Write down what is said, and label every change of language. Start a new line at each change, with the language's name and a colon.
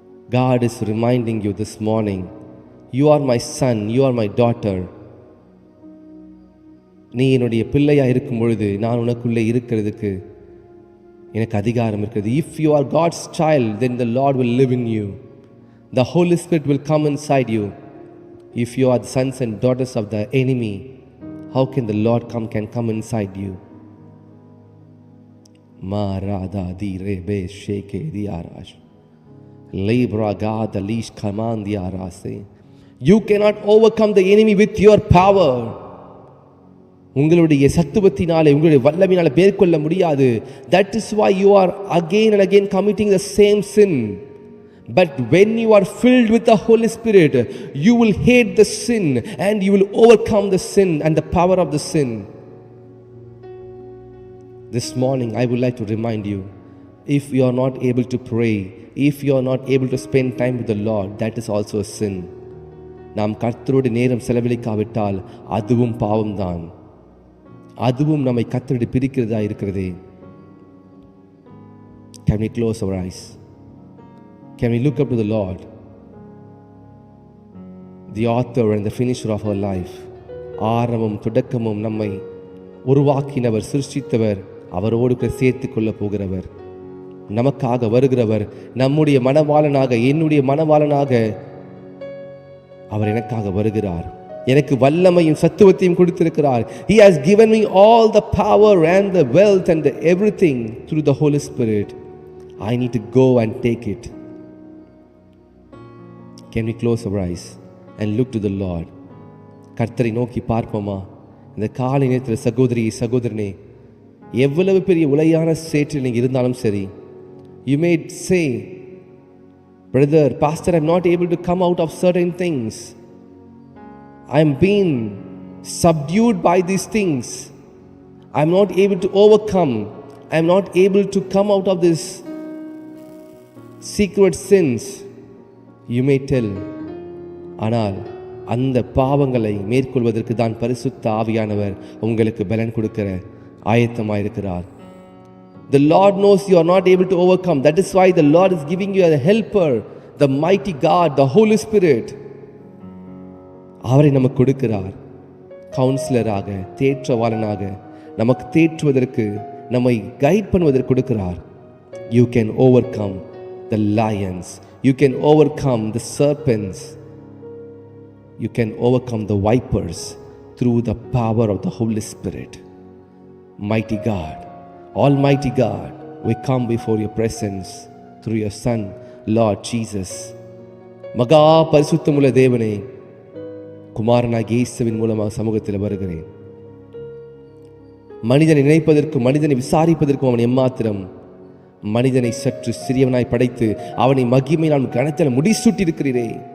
English: God is reminding you this morning, you are my son, you are my daughter.
Tamil: நீ என்னுடைய பிள்ளையா இருக்கும் பொழுது நான் உனக்குள்ளே இருக்கிறதுக்கு எனக்கு அதிகாரம் இருக்கிறது.
English: If you are God's child, then the Lord will live in you. The Holy Spirit will come inside you. If you are the sons and daughters of the enemy, how can the Lord can come inside you? Marada di rebe sheke di arash lebra gada lish kaman di arase. You cannot overcome the enemy with your power.
Tamil: உங்களுடைய சத்துவத்தினாலே உங்களுடைய வல்லமையினாலே மேற்கொள்ள முடியாது.
English: That is why you are again and again committing the same sin. But when you are filled with the Holy Spirit, you will hate the sin and you will overcome the sin and the power of the sin. This morning I would like to remind you, if you are not able to pray, if you are not able to spend time with the Lord, that is also a sin.
Tamil: நாம் கர்த்தரோடு நேரம் செலவழிக்காவிட்டால் அதுவும் பாவம்தான். அதுவும் நம்மை கர்த்தரோடு பிரிக்கிறதா இருக்கிறதே.
English: Can we close our eyes? Can we look up to the Lord, the author and the finisher of our life?
Tamil: ஆரம்பமும் தொடக்கமும் நம்மை உருவாக்கினவர், சிருஷ்டித்தவர், அவரோடு சேர்த்து கொள்ள போகிறவர். நமக்காக வருகிறவர், நம்முடைய மணவாளனாக, என்னுடைய மணவாளனாக அவர் எனக்காக வருகிறார். எனக்கு வல்லமையும் சத்துவத்தையும் கொடுத்திருக்கிறார்.
English: He has given me all the power and the wealth and everything through the Holy Spirit. I need to go and take it. Can we close our eyes and look to the Lord?
Tamil: கர்த்தரை நோக்கி பார்ப்போமா? இந்த காலை நேரத்தில் சகோதரி சகோதரனே, எவ்வளவு பெரிய உலையான சேற்றில் நீங்கள் இருந்தாலும் சரி,
English: you may say, brother, pastor, I'm not able to come out of certain things. I'm being subdued by these things. I'm not able to overcome. I'm not able to come out of this secret sins. You may tell.
Tamil: ஆனால் அந்த பாவங்களை மேற்கொள்வதற்கு தான் பரிசுத்த ஆவியானவர் உங்களுக்கு பலன் கொடுக்கிற ஆயத்தமாயிருக்கிறார்.
English: The Lord knows you are not able to overcome. That is why the Lord is giving you a helper, the mighty God, the Holy Spirit.
Tamil: அவரை நமக்கு கொடுக்கிறார். கவுன்சிலராக, தேற்றவாளனாக, நமக்கு தேற்றுவதற்கு, நம்மை கைட் பண்ணுவதற்கு கொடுக்கிறார்.
English: You can overcome the lions. You can overcome the serpents. You can overcome the vipers through the power of the Holy Spirit. Mighty God, Almighty God, we come before your presence through your Son, Lord Jesus.
Tamil: மகா பரிசுத்தமுள்ள தேவனே, குமாரனாகிய இயேசுவின் மூலமாக சமூகத்தில் வருகிறேன். மனிதனை நினைப்பதற்கும் மனிதனை விசாரிப்பதற்கும் அவன் எம்மாத்திரம். மனிதனை சற்று சிறியவனாய் படைத்து அவனை மகிமையினால் கனத்தில் முடிசூட்டியிருக்கிறீரே.